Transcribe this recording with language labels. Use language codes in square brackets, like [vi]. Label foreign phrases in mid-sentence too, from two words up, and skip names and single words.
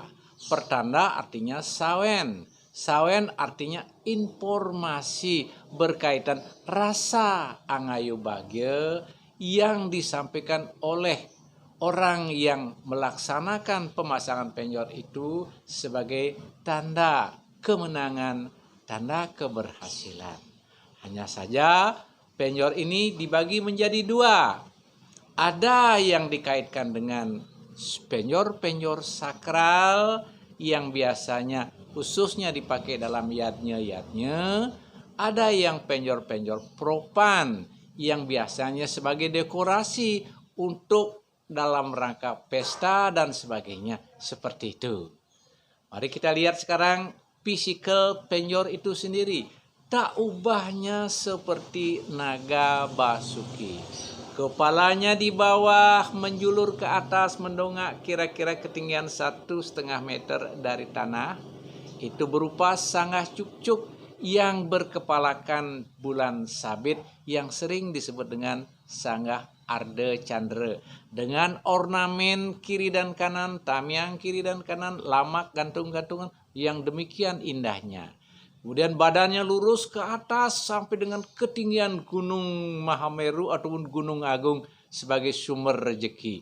[id] Pertanda artinya sawen. Sawen artinya informasi berkaitan rasa angayu bahagia yang disampaikan oleh orang yang melaksanakan pemasangan penjor itu sebagai tanda kemenangan, tanda keberhasilan. Hanya saja penjor ini dibagi menjadi 2. Ada yang dikaitkan dengan penjor-penjor sakral yang biasanya khususnya dipakai dalam yadnya. Ada yang penjor-penjor profan yang biasanya sebagai dekorasi untuk dalam rangka pesta dan sebagainya. Seperti itu. Mari kita lihat sekarang fisikal penjor itu sendiri. Tak ubahnya seperti naga basuki. Kepalanya di bawah menjulur ke atas mendongak kira-kira ketinggian 1,5 meter dari tanah. Itu berupa sanggah cukcuk yang berkepalakan bulan sabit yang sering disebut dengan sanggah arde candra. Dengan ornamen kiri dan kanan, tamiang kiri dan kanan, lamak gantung-gantungan yang demikian indahnya. Kemudian badannya lurus ke atas sampai dengan ketinggian Gunung Mahameru ataupun Gunung Agung sebagai sumber rezeki.